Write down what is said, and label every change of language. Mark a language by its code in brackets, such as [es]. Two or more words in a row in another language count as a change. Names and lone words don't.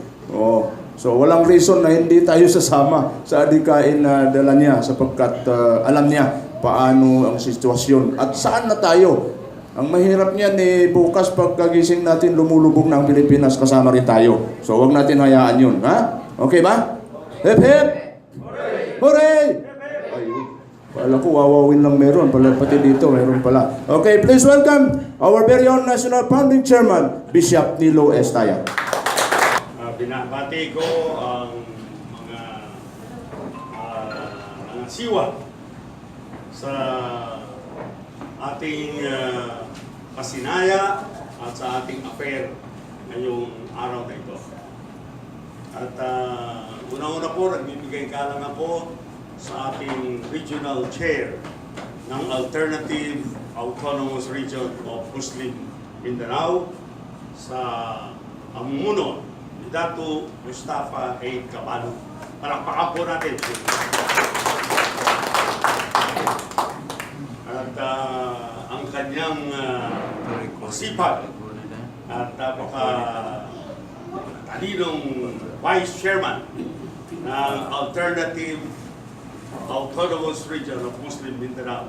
[tl] So walang reason na hindi tayo sasama sa adikain na dala niya sapagkat alam niya paano ang sitwasyon at saan na tayo. Ang mahirap niyan eh, bukas pagkagising natin lumulubog ng Pilipinas, kasama rin tayo. So wag natin hayaan yun, ha? [en] Okay ba? Hip hip! Hooray! [tl] Ayun. Pala ko, wawawin lang meron. Pati dito, meron pala. [en] Okay, please welcome our very own National Founding Chairman, Bishop Nilo S. Tayag. [tl] Binabati ko ang mga siwa sa ating pasinaya at sa ating affair ngayong araw na ito. At una-una po, nagbibigay kalang ako sa ating [en] regional chair [tl] ng Alternative Autonomous Region of Muslim Mindanao sa amumuno ni Datu Mustapha A. Kabalu. Palakpakan po natin. At ang kanyang masipag at talinong [en] Vice Chairman [tl] ng Alternative Autonomous Region of Muslim Mindanao.